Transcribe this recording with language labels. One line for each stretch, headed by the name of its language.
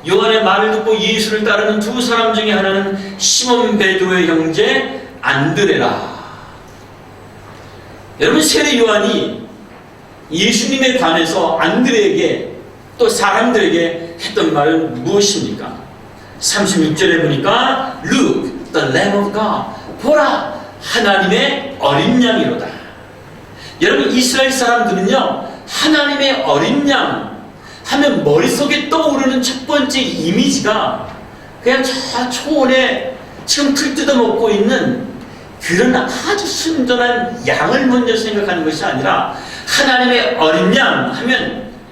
Korean: 요한의 말을 듣고 예수를 따르는 두 사람 중에 하나는 시몬 베드로의 형제 안드레라. 여러분, 세례 요한이 예수님에 관해서 안드레에게 또 사람들에게 했던 말은 무엇입니까? 36절에 보니까
English: Look, the Lamb of God.
Korean: 보라, 하나님의 어린 양이로다. 여러분, 이스라엘 사람들은요, 하나님의 어린 양 하면 머릿속에 떠오르는 첫 번째 이미지가 그냥 저 초원에 지금 풀 뜯어먹고 있는 그런 아주 순전한 양을 먼저 생각하는 것이 아니라 하나님의 어린 양 하면